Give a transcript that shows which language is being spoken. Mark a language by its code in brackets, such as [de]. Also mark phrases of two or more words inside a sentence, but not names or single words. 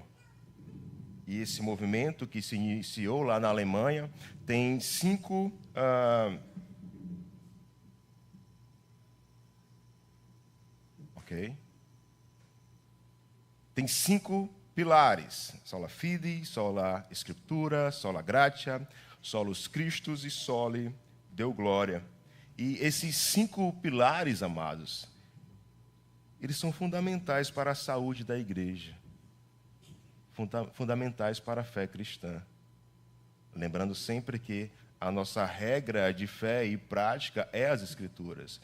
[pt] E esse movimento que se iniciou lá na Alemanha tem cinco pilares: [la] sola fide, sola escritura, sola gratia, solus Christus e soli Deo gloria. [pt] E esses 5 pilares, amados, eles são fundamentais para a saúde da igreja, fundamentais para a fé cristã. Lembrando sempre que a nossa regra de fé e prática é as Escrituras.